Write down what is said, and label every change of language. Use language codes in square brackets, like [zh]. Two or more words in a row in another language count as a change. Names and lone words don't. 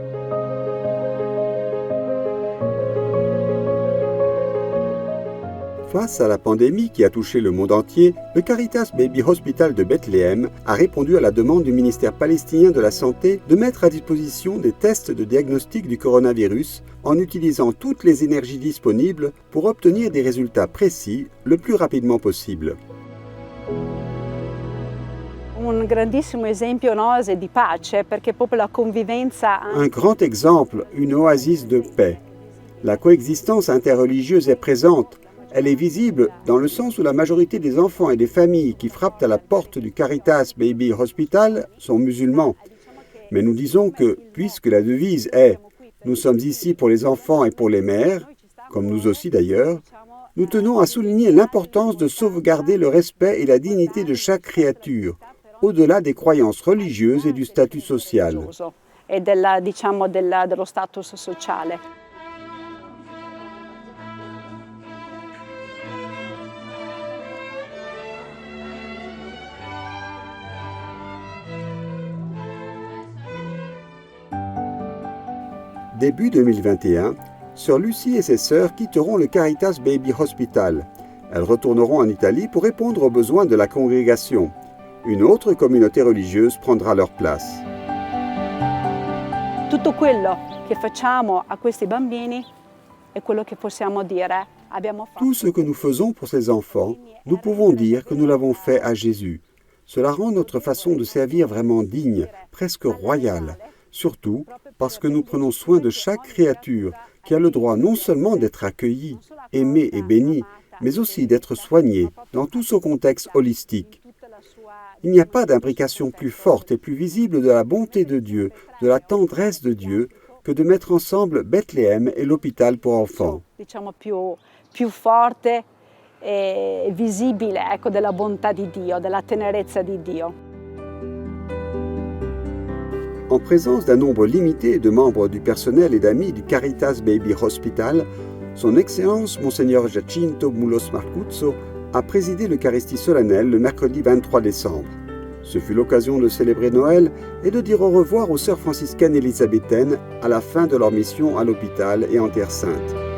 [fr] Face à la pandémie qui a touché le monde entier, le Caritas Baby Hospital de Bethléem a répondu à la demande du ministère palestinien de la Santé de mettre à disposition des tests de diagnostic du coronavirus en utilisant toutes les énergies disponibles pour obtenir des résultats précis le plus rapidement possible. [it] Un grandissimo esempio oase di pace perché proprio la convivenza. [fr] Un grand exemple, une oasis de paix. La coexistence interreligieuse est présente. Elle est visible dans le sens où la majorité des enfants et des familles qui frappent à la porte du Caritas Baby Hospital sont musulmans. Mais nous disons que, puisque la devise est « Nous sommes ici pour les enfants et pour les mères », comme nous aussi d'ailleurs, nous tenons à souligner l'importance de sauvegarder le respect et la dignité de chaque créature, au-delà des croyances religieuses et du statut social. [it] E dello status sociale. [fr] Début 2021, Sœur Lucie et ses sœurs quitteront le Caritas Baby Hospital. Elles retourneront en Italie pour répondre aux besoins de la congrégation. Une autre communauté religieuse prendra leur place. [it] Tutto quello che facciamo a questi bambini è quello che possiamo dire. [fr] Tout ce que nous faisons pour ces enfants, nous pouvons dire que nous l'avons fait à Jésus. Cela rend notre façon de servir vraiment digne, presque royale. Surtout parce que nous prenons soin de chaque créature qui a le droit non seulement d'être accueillie, aimée et bénie, mais aussi d'être soignée dans tout ce contexte holistique. Il n'y a pas d'imbrication plus forte et plus visible de la bonté de Dieu, de la tendresse de Dieu, que de mettre ensemble Bethléem et l'hôpital pour enfants. [it] Diciamo più forte e visibile, ecco, della bontà di Dio, della tenerezza di Dio. [fr] En présence d'un nombre limité de membres du personnel et d'amis du Caritas Baby Hospital, son Excellence Monseigneur Giacinto Mulos Marcuzzo a présidé l'Eucharistie solennelle le mercredi 23 décembre. Ce fut l'occasion de célébrer Noël et de dire au revoir aux sœurs franciscaines élisabéthaines à la fin de leur mission à l'hôpital et en Terre Sainte.